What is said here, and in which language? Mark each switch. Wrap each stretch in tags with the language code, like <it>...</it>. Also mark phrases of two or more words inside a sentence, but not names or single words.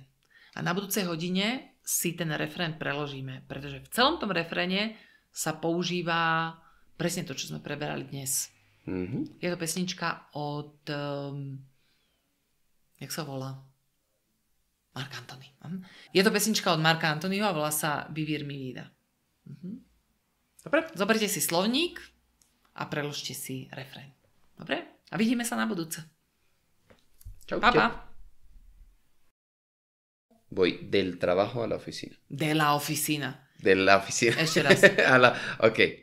<sk>A na budúcej hodine si ten refrén preložíme, pretože v celom tom refréne sa používa presne to, čo sme preberali dnes. Je to pesnička od... jak sa volá? Marc Anthony. Je to pesnička od Marca Anthonyho a volá sa Vivir mi vida. Dobre, zoberte si slovník a preložte si refrén. Dobre? A vidíme sa na budúce. Čaute. Pa, pa.</sk> <es>Voy del trabajo a la oficina. De la oficina. De la oficina.</es> <sk>Ešte raz. Ok.</sk>